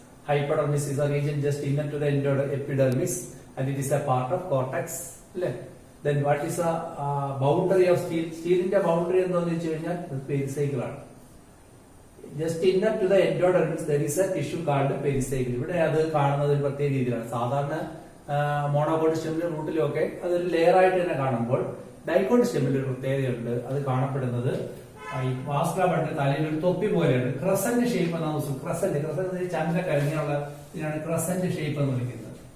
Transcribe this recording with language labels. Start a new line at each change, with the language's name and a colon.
English: Hypodermis is a region just inner to the epidermis, and it is a part of cortex. Then what is the boundary of stele? Stele in the boundary
Malayalam: എന്താണെന്ന് വെച്ച് കഴിഞ്ഞാൽ pericycle ആണ്.
English: Just inner to the endodermis there is a tissue called pericycle.
Malayalam: ഇവിടെ അത് കാണുന്നത് ഒരു പ്രത്യേക രീതിയിലാണ്. സാധാരണ മോണോകോട്ട് സ്റ്റെമിലും റൂട്ടിലും ഒക്കെ അതൊരു ലെയർ ആയിട്ട് തന്നെ കാണുമ്പോൾ ഡൈക്കോട്ട് സ്റ്റെമിൽ ഒരു പ്രത്യേകതയുണ്ട്. അത് കാണപ്പെടുന്നത് ഈ വാസ്കുലർ ബണ്ടിൽ തലയിൽ ഒരു തൊപ്പി പോലെയാണ്. ക്രസന്റ് ഷേപ്പ് എന്നാണ്. ക്രസന്റ് ചന്ദ്ര കരിഞ്ഞുള്ള ഇതിനാണ് ക്രസന്റ് ഷേപ്പ് എന്ന് വിളിക്കുന്നത്.